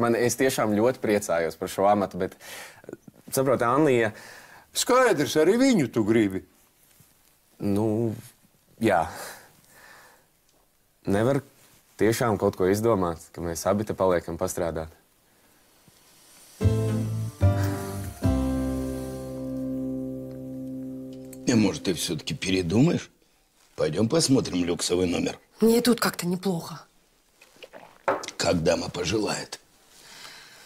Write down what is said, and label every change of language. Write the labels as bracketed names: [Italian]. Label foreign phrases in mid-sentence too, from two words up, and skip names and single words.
[Latvian] Es tiešām ļoti priecājos par šo amatu, bet, saproti, Annija... Skaidrs, arī viņu tu gribi. Nu, jā. Nevar tiešām kaut ko izdomāt, ka mēs abi te paliekam pastrādāt. [Russian] Может, ты все-таки передумаешь? Пойдем посмотрим люксовый номер. Мне тут как-то неплохо. Как дама пожелает.